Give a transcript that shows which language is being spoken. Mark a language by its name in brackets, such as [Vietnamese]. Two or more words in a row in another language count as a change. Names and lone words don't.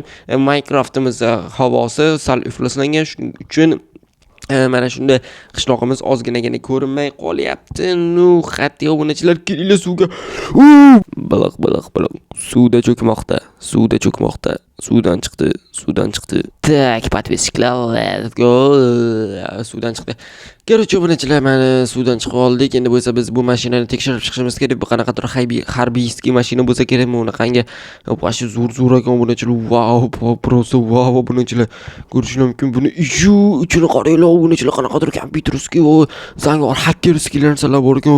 [Uzbek] Minecraftimiz havosi sal ifloslangan, shuning uchun mana shunda qishloqimiz ozginagina ko'rinmay qolyapti. Xatti obunachilar, kelinglar suvga. Baliq suvda cho'kmoqda. Suvdan chiqdi. Tak, [English] подписчиклар, let's go. [Uzbek] Suvdan chiqdi. Короче, obunachilar, mana suvdan chiqib oldik. Endi bo'lsa biz bu mashinani tekshirib chiqishimiz kerak. Bu qanaqadir harbiyskiy mashina bo'lsa kerak. Bunaqangi vashi zo'r ekan obunachilar. Wow, просто wow obunachilar. Ko'rishingiz mumkin buni. Ichini qaranglar obunachilar, qanaqadir kompyuterskiy va zangor hakkerskiy narsalar bor ekan.